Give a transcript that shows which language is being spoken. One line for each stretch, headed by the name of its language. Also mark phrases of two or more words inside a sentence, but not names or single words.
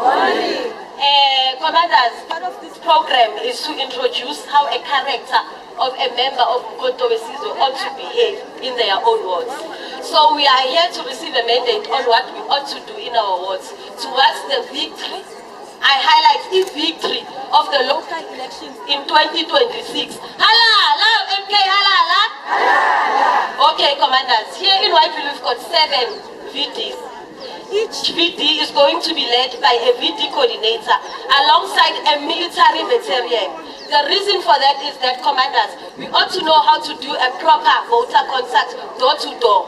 English: Commanders, part of this program is to introduce how a character of a member of Mkhonto weSizwe ought to behave in their own wards. So we are here to receive a mandate on what we ought to do in our wards towards the victory. I highlight the victory of the local elections in 2026.
Zulu: Halala, MK halala.
English: Okay, commanders, here in Whiteville we've got 7 VDs. Each VD is going to be led by a VD coordinator alongside a military veteran. The reason for that is that, commanders, we ought to know how to do a proper voter contact door to door.